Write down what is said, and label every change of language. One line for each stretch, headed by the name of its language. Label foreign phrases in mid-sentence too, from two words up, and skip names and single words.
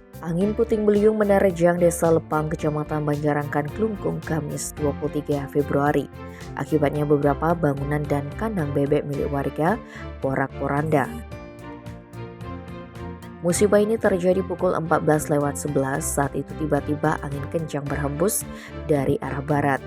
Indonesian: Angin puting beliung menerjang Desa Lepang, Kecamatan Banjarangkan, Klungkung, Kamis 23 Februari. Akibatnya beberapa bangunan dan kandang bebek milik warga porak-poranda. Musibah ini terjadi pukul 14:11 saat itu tiba-tiba angin kencang berhembus dari arah barat.